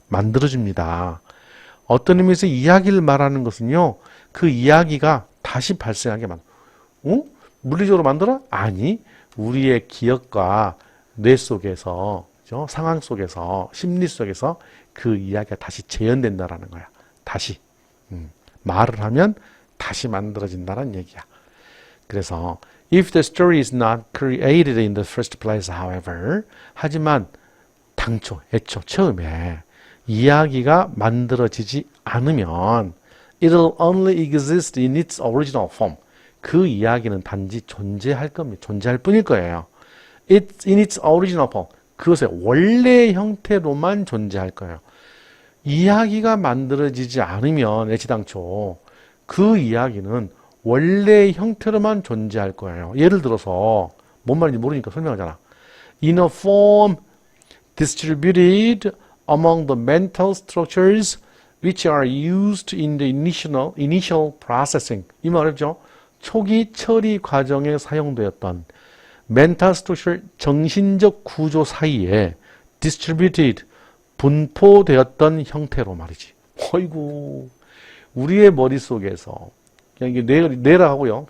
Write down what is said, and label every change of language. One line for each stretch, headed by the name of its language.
Korean: 만들어줍니다. 어떤 의미에서 이야기를 말하는 것은요, 그 이야기가 다시 발생하게 물리적으로 만들어? 아니, 우리의 기억과 뇌 속에서, 그죠? 상황 속에서, 심리 속에서 그 이야기가 다시 재현된다라는 거야. 다시. 말을 하면 다시 만들어진다는 얘기야. 그래서
English: if the story is not created in the first place, however,
Korean: 하지만 애초 처음에 이야기가 만들어지지 않으면
English: it'll only exist in its original form.
Korean: 그 이야기는 단지 존재할 뿐일 거예요.
English: It's in its original form.
Korean: 그것의 원래 형태로만 존재할 거예요. 이야기가 만들어지지 않으면 애시당초 그 이야기는 원래 형태로만 존재할 거예요. 예를 들어서 뭔 말인지 모르니까 설명하잖아.
English: In a form distributed among the mental structures which are used in the initial processing.
Korean: 이 말이죠. 초기 처리 과정에 사용되었던
English: mental structure,
Korean: 정신적 구조 사이에 distributed, 분포되었던 형태로 말이지. 어이구, 우리의 머릿속에서, 그냥 이게 뇌라 하고요.